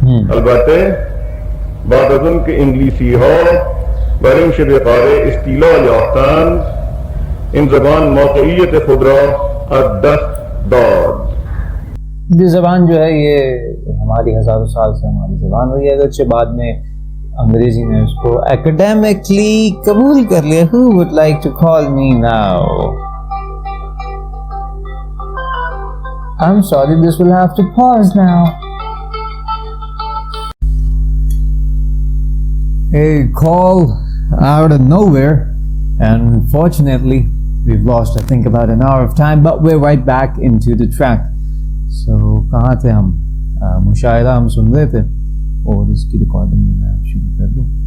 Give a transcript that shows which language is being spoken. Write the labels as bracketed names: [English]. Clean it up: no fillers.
[Persian] البته بعد از اون که انگلیسی ها بر این شبه قاره استیلا یافتند این زبان موقعیت خود را از دست داد. [Urdu] یہ زبان جو ہے یہ ہماری ہزاروں سال سے ہماری زبان رہی ہے اگرچہ بعد میں انگریزی نے اس کو ایکڈیمکلی قبول کر لیا. [English] Who would like to call me now? I'm sorry, this will have to pause now. A call out of nowhere, and unfortunately we've lost I think about an hour of time, but we're right back into the track. [Urdu] So کہاں تھے ہم؟ مشاعرہ ہم سن رہے تھے اور اس کی recording بھی میں شروع کر دوں.